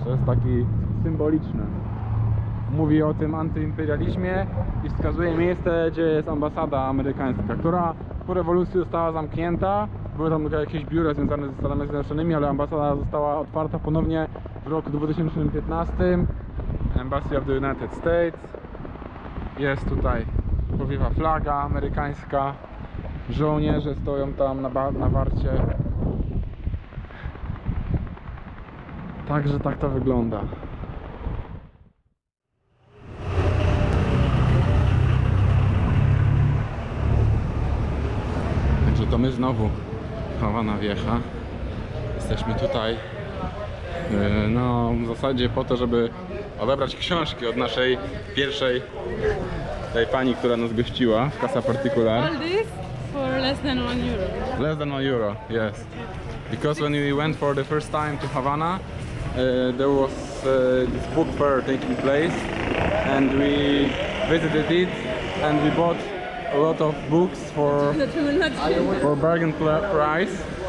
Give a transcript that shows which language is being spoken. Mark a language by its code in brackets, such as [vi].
[pl] To jest taki symboliczne. Mówi o tym antyimperializmie i wskazuje miejsce, gdzie jest ambasada amerykańska, która po rewolucji została zamknięta. Były tam jakieś biura związane ze Stanami Zjednoczonymi, ale ambasada została otwarta ponownie w roku 2015. [en] Embassy of the United States. [pl] Jest tutaj powiewa flaga amerykańska. Żołnierze stoją tam na warcie. Także tak to wygląda. Także to my znowu Hawana Vieja. Jesteśmy tutaj no w zasadzie po to, żeby odebrać książki od naszej pierwszej tej pani, która nas gościła w Casa Particular. [en] All this for less than €1. Less than €1, yes. Because when we went for the first time to Havana, there was this book fair taking place, and we visited it, and we bought a lot of books for bargain price.